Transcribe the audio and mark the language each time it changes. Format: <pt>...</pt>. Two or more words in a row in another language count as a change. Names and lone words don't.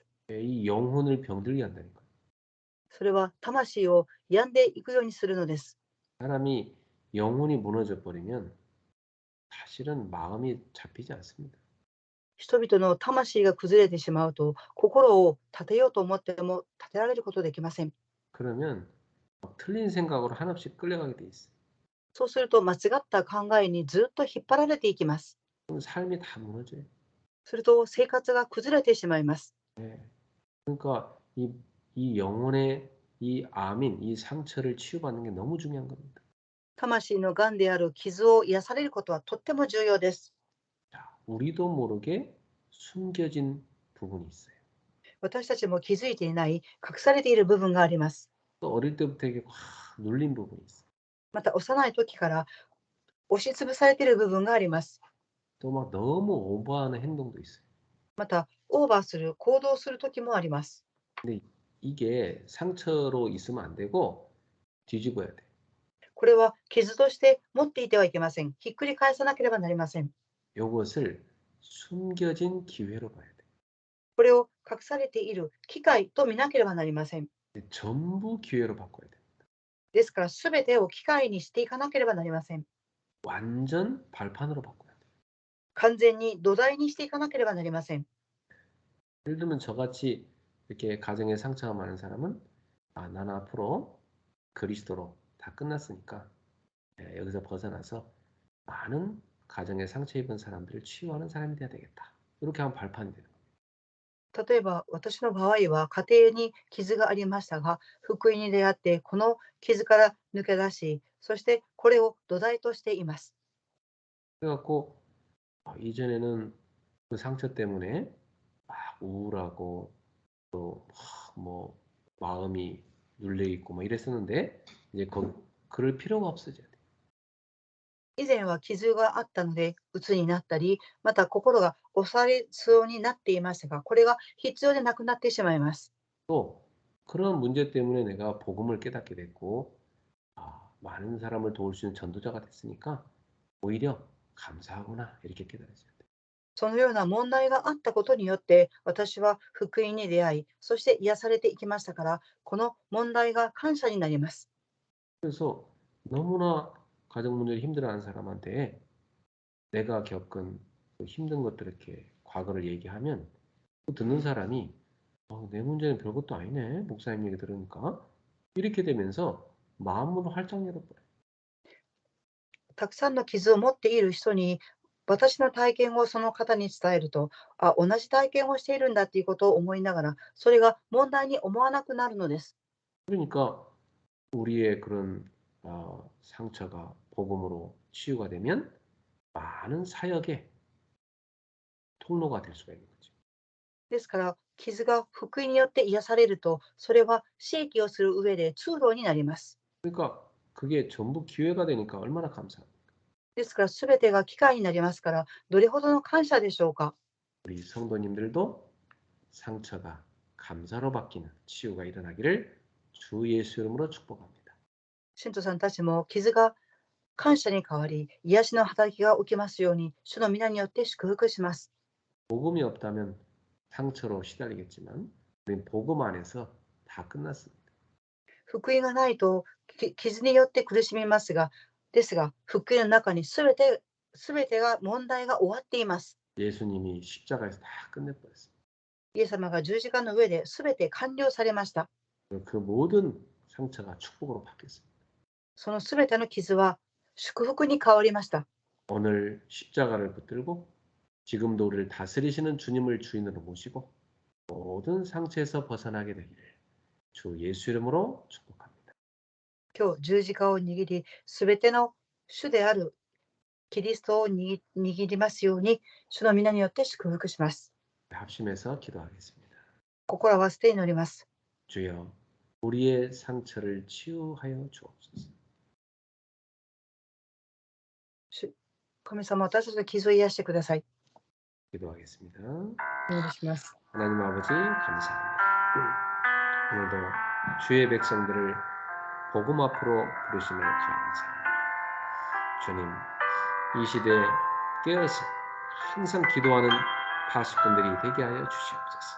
<ko>이 영혼을 병들게 한다니까요.</ko> <ja>それは魂を病んでいくようにするのです。</ja> <ko>사람이 영혼이 무너져 버리면 사실은 마음이 잡히지 않습니다.</ko> <ja>人々の魂が崩れてしまうと、心を立てようと思っても立てられることできません。</ja> <ko>그러면 막 틀린 생각으로 한없이 끌려가게 돼 있어요.</ko> <ja>そうすると間違った考えにずっと引っ張られていきます。</ja> <ko>그럼 삶이 다 무너져요.</ko> <ja>すると生活が崩れてしまいます。</ja> <ko>네. 그러니까 이 영혼의 이 암인 이 상처를 치유받는 게 너무 중요한 겁니다.</ko> <ja>魂の癌である傷を癒されることはとっても重要です。</ja> <ko>자, 우리도 모르게 숨겨진 부분이 있어요.</ko> <ja>私たちも気づいていない隠されている部分があります。</ja> <ko>또 어릴 때부터 이게 확 눌린 부분이 있어요.</ko> <ja>また幼い時から押しつぶされている部分があります。</ja> <ko>또 막 너무 오버하는 행동도 있어요.</ko> <ja>またオーバーする行動する時もあります。</ja> <ko>근데 이게 상처로 있으면 안 되고 뒤집어야 돼.</ko> <ja>これは傷として持っていてはいけません。ひっくり返さなければなりません。</ja> <ko>요것을 숨겨진 기회로 봐야 돼.</ko> <ja>これを隠されている機会と見なければなりません。</ja> <ko>전부 기회로 바꿔야 돼.</ko> <ja>ですから全てを機会にしていかなければなりません。</ja> <ko>완전 발판으로 바꿔야 돼.</ko> <ja>完全に土台にしていかなければなりません。</ja> <ko>예를 들면 저같이 이렇게 가정에 상처가 많은 사람은 나는 앞으로 그리스도로 다 끝났으니까 여기서 벗어나서 많은 가정에 상처 입은 사람들을 치유하는 사람이 돼야 되겠다. 이렇게 하면 발판이 되는 거예요.</ko> <ja>例えば私の場合は家庭に傷がありましたが、福音に出会ってこの傷から抜け出し、そしてこれを土台としています。</ja> <ko>그래갖고 이전에는 그 상처 때문에 막 우울하고 또 뭐 마음이 눌려 있고 뭐 이랬었는데 이제 그럴 필요가 없어져야 돼.</ko> <ja>以前は傷があったので鬱になったり、また心が押されそうになっていましたが、これが必要でなくなってしまいます。</ja> <ko>또 그런 문제 때문에 내가 복음을 깨닫게 됐고 많은 사람을 도울 수 있는 전도자가 됐으니까 오히려 감사하구나 이렇게 깨달았어요.</ko> <ja>そのような問題があったことによって、私は福音に出会い、そして癒されていきましたから、この問題が感謝になります。</ja> <ko>그래서 너무나 가정 문제로 힘들어하는 사람한테 내가 겪은 그 힘든 것들 이렇게 과거를 얘기하면 또 듣는 사람이 내 문제는 별것도 아니네. 목사님 얘기 들으니까. 이렇게 되면서 마음으로 활짝 열어버려요.</ko> <ja>たくさんの傷を持っている人に、私の体験をその方に伝えると、同じ体験をしているんだということを思いながら、それが問題に思わなくなるのです。</ja> <ko>그러니까 우리의 그런 상처가 복음으로 치유가 되면 많은 사역의 통로가 될 수가 있는 거죠.</ko> <ja>ですから、傷が福音によって癒されると、それは刺激をする上で通路になります。</ja> <ko>그러니까 그게 전부 기회가 되니까 얼마나 감사합니까?</ko> <ja>ですから、すべてが機会になりますから、どれほどの感謝でしょうか。</ja> <ko>우리 성도님들도 상처가 감사로 바뀌는 치유가 일어나기를 주 예수 이름으로 축복합니다.</ko> <ja>信徒さんたちも傷が感謝に変わり、癒しの働きが起きますように、主の皆によって祝福します。</ja> <ko>복음이 없다면 상처로 시달리겠지만 우리는 복음 안에서 다 끝났습니다.</ko> <ja>福音がないと傷によって苦しみますが、ですが、福音の中にすべてが問題が終わっています。</ja> <ko>예수님이 십자가에서 다 끝내버렸습니다.</ko> <ja>イエス様が十字架の上ですべて完了されました。</ja> <ko>그 모든 상처가 축복으로 바뀌었습니다.</ko> <ja>そのすべての傷は祝福に変わりました。</ja> <ko>오늘 십자가를 붙들고 지금도 우리를 다스리시는 주님을 주인으로 모시고 모든 상처에서 벗어나게 되기를 주 예수 이름으로 축복합니다.</ko> <ja>今日十字架を握り、すべての主であるキリストを握りますように、主の皆によって祝福します。</ja> <ko>합심해서 기도하겠습니다.</ko> <ja>心を合わせて祈ります。</ja> <ko>주여, 우리의 상처를 치유하여 주옵소서.</ko> <ja>神様、私たちの傷を癒してください。</ja> <ko>기도하겠습니다.</ko> <ja>お願いします。</ja> <ko>하나님 아버지 감사합니다. 오늘도 주의 백성들을 복음 앞으로 부르심을 감사합니다. 주님, 이 시대에 깨어서 항상 기도하는 파수꾼들이 되게 하여 주시옵소서.</ko>